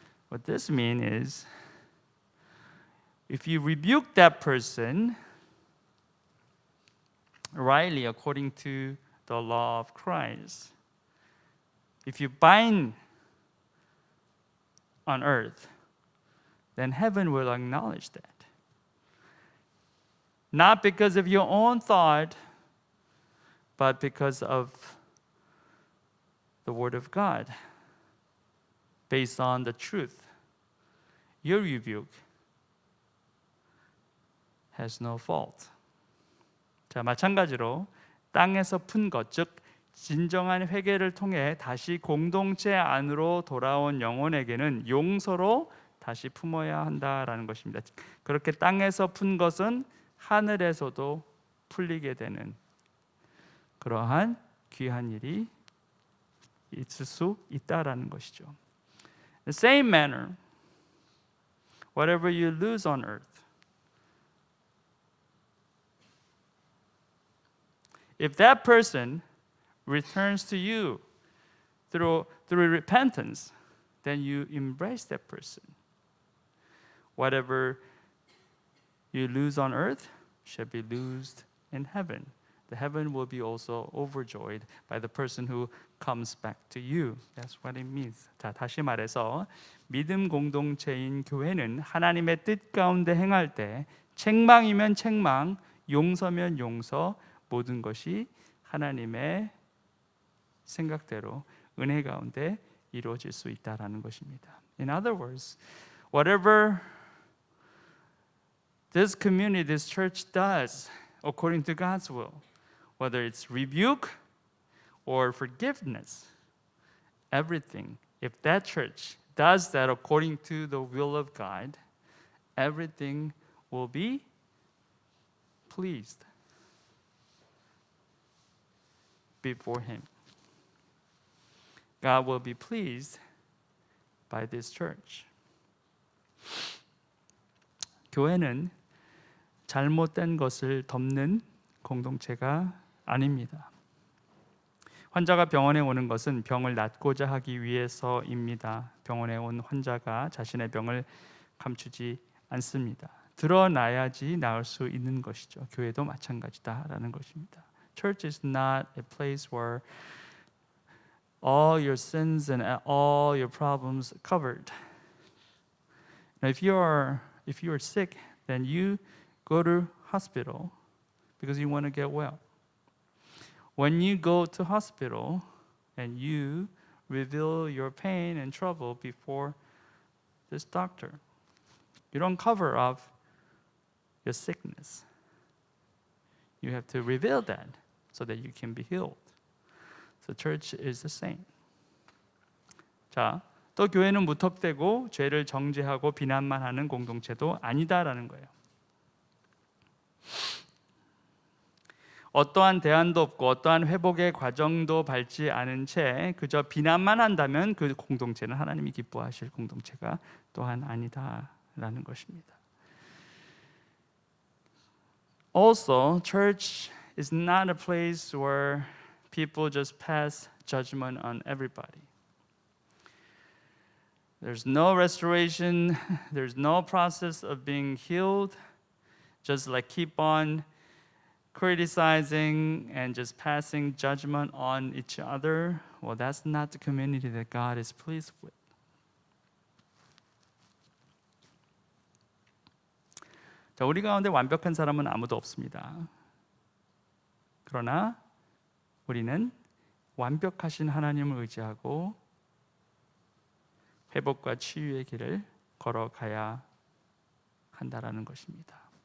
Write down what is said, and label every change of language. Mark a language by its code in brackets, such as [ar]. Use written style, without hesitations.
[en] What this means is if you rebuke that person rightly according to the law of Christ, if you bind on earth, then heaven will acknowledge that. Not because of your own thought, but because of the Word of God, based on the truth. Your rebuke has no fault. [ko] 자, 마찬가지로 땅에서 푼 것, 즉 진정한 회개를 통해 다시 공동체 안으로 돌아온 영혼에게는 용서로 다시 품어야 한다라는 것입니다. 그렇게 땅에서 푼 것은 하늘에서도 풀리게 되는 그러한 귀한 일이 있을 수 있다라는 것이죠. [en] The same manner, whatever you lose on earth, if that person returns to you through repentance, then you embrace that person. Whatever you lose on earth shall be loosed in heaven. The heaven will be also overjoyed by the person who comes back to you. That's what it means. [ko] 자, 다시 말해서 믿음 공동체인 교회는 하나님의 뜻 가운데 행할 때 책망이면 책망, 용서면 용서, 모든 것이 하나님의 생각대로 은혜 가운데 이루어질 수 있다라는 것입니다. [en] In other words, whatever this community, this church does according to God's will, whether it's rebuke or forgiveness, everything, if that church does that according to the will of God, everything will be pleased before Him. God will be pleased by this church. [ko] 교회는 잘못된 것을 덮는 공동체가 아닙니다. 환자가 병원에 오는 것은 병을 낫고자 하기 위해서입니다. 병원에 온 환자가 자신의 병을 감추지 않습니다. 드러나야지 나을 수 있는 것이죠. 교회도 마찬가지다라는 것입니다. [en] Church is not a place where all your sins and all your problems covered. Now, if you are sick, then you go to hospital because you want to get well. When you go to hospital and you reveal your pain and trouble before this doctor, you don't cover up your sickness. You have to reveal that so that you can be healed. So church is the same. [ko] 자, 또 교회는 무턱대고 죄를 정죄하고 비난만 하는 공동체도 아니다라는 거예요. 어떠한 대안도 없고 어떠한 회복의 과정도 밟지 않은 채 그저 비난만 한다면 그 공동체는 하나님이 기뻐하실 공동체가 또한 아니다라는 것입니다. [en] Also, church is not a place where people just pass judgment on everybody. There's no restoration, there's no process of being healed. Just like keep on criticizing and just passing judgment on each other. Well, that's not the community that God is pleased with. [ko] 자, 우리 가운데 완벽한 사람은 아무도 없습니다. 그러나 우리는 완벽하신 하나님을 의지하고 회복과 치유의 길을 걸어가야 한다라는 것입니다.